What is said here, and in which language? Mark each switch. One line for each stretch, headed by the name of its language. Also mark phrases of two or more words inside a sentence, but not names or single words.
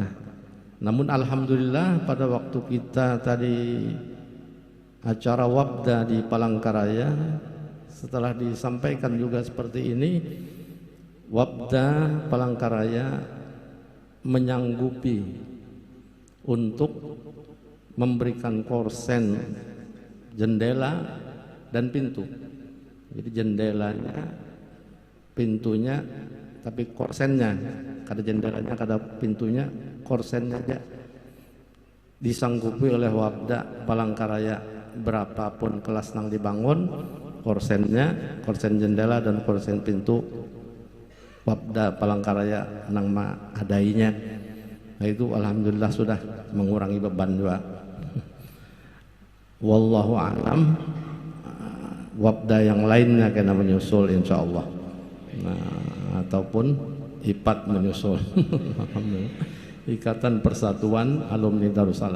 Indonesian: Namun alhamdulillah pada waktu kita tadi acara Wabda di Palangkaraya, setelah disampaikan juga seperti ini, Wabda Palangkaraya menyanggupi untuk memberikan korsen jendela dan pintu. Jadi jendelanya, pintunya, tapi korsennya,
Banjar: kada jendelanya, kada pintunya, korsennya aja disanggupi oleh Wabda Palangkaraya. Berapapun kelas nang dibangun, korsennya, korsen jendela dan korsen pintu, Wabda Palangkaraya nang adainya.
Indonesian: Nah, itu alhamdulillah sudah mengurangi beban juga.
Arabic: والله أعلم.
Indonesian: Wabda yang lainnya kena menyusul insyaallah. Nah, ataupun IPAT menyusul. Ikatan Persatuan Alumni Darussalam.